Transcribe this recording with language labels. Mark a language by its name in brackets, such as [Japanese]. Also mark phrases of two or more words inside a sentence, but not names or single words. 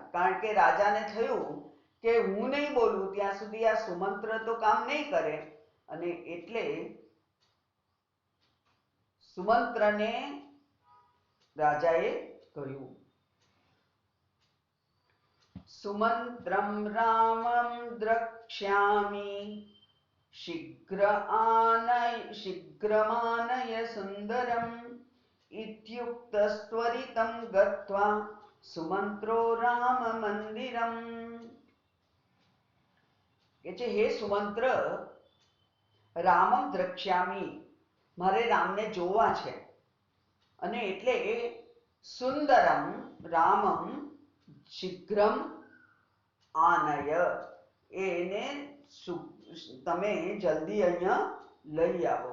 [Gujarati] કારણ કે રાજાને થયું કે હું નહીં બોલું ત્યાં સુધી આ સુમંત્ર તો કામ નહીં કરે, અને એટલે સુમંત્રને રાજાએ કહ્યું. [Sanskrit] सुमंत्रम रामम द्रक्ष्यामि शीघ्रमानय सुंदरम इत्युक्तस्त्वरितं गत्वा सुमंत्रो राम मंदिरम. [Gujarati] કે છે હે સુમંત્ર, [Sanskrit] रामम द्रक्ष्यामि, [Gujarati] મારે રામને જોવા છે, અને એટલે [Sanskrit] सुंदरम रामम शीघ्रम आनय, [Gujarati] એને તમે જલ્દી અહીંયા લઈ આવો.